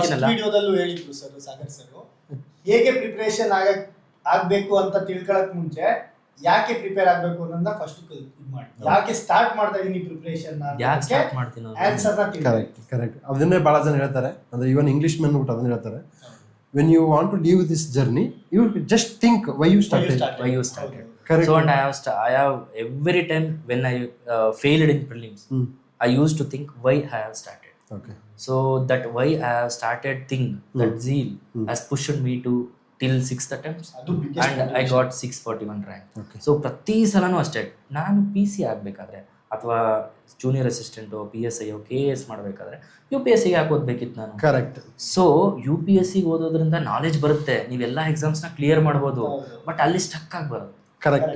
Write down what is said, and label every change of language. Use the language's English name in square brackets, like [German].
[Kannada] ವಿಡಿಯೋದಲ್ಲೂ ಹೇಳಿದ್ರು sir Sagar sir, ಹೇಗೆ preparation ಆಗಬೇಕು ಅಂತ ತಿಳ್ಕೊಳ್ಳೋಕೆ ಮುಂಚೆ ಯಾಕೆ ಪ್ರಿಪೇರ್ ಆಗಬೇಕು ಅನ್ನೋದನ್ನ ಫಸ್ಟ್ ಇದು ಮಾಡಿ. ಯಾಕೆ ಸ್ಟಾರ್ಟ್ ಮಾಡ್ತಾ ಇದೀನಿ ಪ್ರಿಪರೇಷನ್, ಯಾಕೆ ಸ್ಟಾರ್ಟ್ ಮಾಡ್ತೀನಿ ಆನ್ಸರ್ ನ ತಿಳ್ಕೊಳ್ಳಿ. [English] Correct. [Kannada] ಅದನ್ನೇ ಬಹಳ ಜನ ಹೇಳ್ತಾರೆ, ಅಂದ್ರೆ ಇವನ್ ಇಂಗ್ಲಿಷ್ ಮೆನ್ ಬಿಟ್ಟು ಅದನ್ನ ಹೇಳ್ತಾರೆ. [English] When you want to leave this journey, you just think why you started. Correct. So and I have every time when I failed in prelims, I used to think why I have started. Okay. So that why I have started thing, that zeal has pushed me to till 6th attempts and I got 641 rank. Okay. [Kannada] So ಪ್ರತಿ ಸಲನೂ ಅಷ್ಟೇ, ನಾನು PC ಆಗಬೇಕಾದ್ರೆ ಅಥವಾ junior assistant PSI KS ಮಾಡಬೇಕಾದ್ರೆ UPSC ಯಾಕೆ ಓದ್ಬೇಕಿತ್ತು ನಾನು? [English] Correct. [Kannada] So UPSC ಓದೋದ್ರಿಂದ knowledge ಬರುತ್ತೆ, ನೀವೆಲ್ಲ ಎಕ್ಸಾಮ್ಸ್ನ ಕ್ಲಿಯರ್ ಮಾಡ್ಬೋದು, ಬಟ್ ಅಲ್ಲಿ ಸ್ಟಕ್ ಆಗಬಾರ್ದು. [English] Correct.